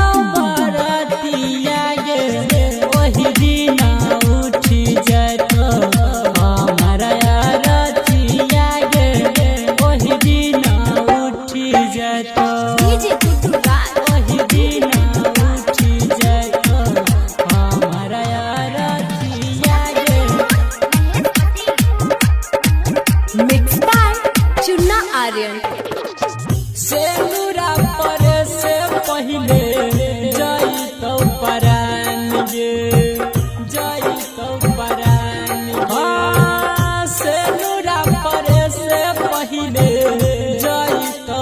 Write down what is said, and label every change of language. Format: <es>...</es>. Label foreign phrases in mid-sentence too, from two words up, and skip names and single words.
<mai>बारातिया गे वही दिन उठी जतो हमारा रातिया गे वही दिन उठी जतो वही दिन उठी जतो हमारा रातिया गे</mai> <en>mix by</en> <mai>चुन्ना आर्यन। सेनुरा पर से पहिले जई तो परान गे जई तो परान सेनुरा पर से पहिले जई तो</mai>